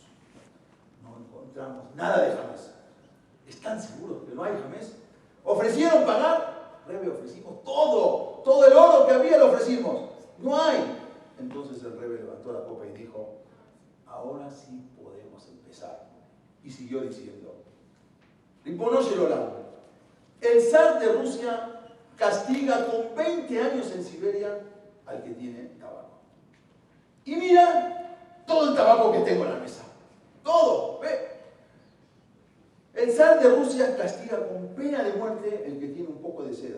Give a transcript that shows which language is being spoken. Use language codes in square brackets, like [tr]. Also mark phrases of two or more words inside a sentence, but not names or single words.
[es] No encontramos nada de Hametz. ¿Están seguros que no hay Hametz? ¿Ofrecieron pagar? Rebbe, ofrecimos todo el oro que había lo ofrecimos. No hay. Entonces el Rebbe levantó la copa y dijo, ahora sí podemos empezar. Y siguió diciendo, [he] רבונו של עולם, [es] el zar de Rusia castiga con 20 años en Siberia al que tiene tabaco. Y mira todo el tabaco que tengo en la mesa. Todo, ve. El zar de Rusia castiga con pena de muerte el que tiene un poco de seda.